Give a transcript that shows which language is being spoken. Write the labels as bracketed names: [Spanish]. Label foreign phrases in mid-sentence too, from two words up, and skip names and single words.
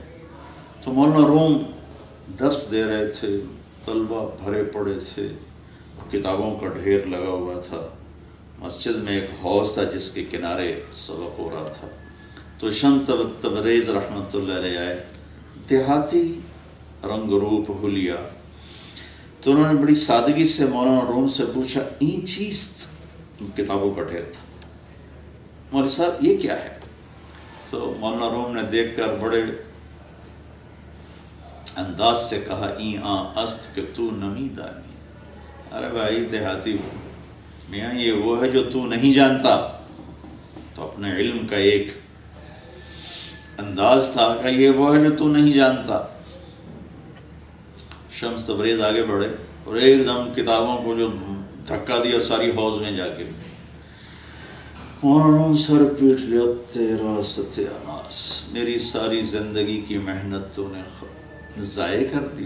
[Urdu] تو مولانا روم درس دے رہے تھے، طلبہ بھرے پڑے تھے، کتابوں کا ڈھیر لگا ہوا تھا، مسجد میں ایک حوض تھا جس کے کنارے سبق ہو رہا تھا۔ تو شمس تبریز رحمۃ اللہ علیہ آئے، دیہاتی رنگ روپ حلیہ، تو انہوں نے بڑی سادگی سے مولانا روم سے پوچھا، [Persian] این چیست؟ [Urdu] کتابوں کا ڈھیر تھا۔ مولوی صاحب یہ کیا ہے؟ تو مولانا روم نے دیکھ کر بڑے انداز سے کہا، [Persian] این است کہ تو نمی دانی۔ [Urdu] ارے بھائی دیہاتی میاں، یہ وہ ہے جو تو نہیں جانتا۔ تو اپنے علم کا ایک انداز تھا کہ یہ وہ ہے جو تو نہیں جانتا۔ شمس تبریز آگے بڑھے اور ایک دم کتابوں کو جو دھکا دیا ساری حوض میں جا کے، مولانا سر پیٹ لیا، تیرا ستیاناس، میری ساری زندگی کی محنت تو نے ضائع کر دی۔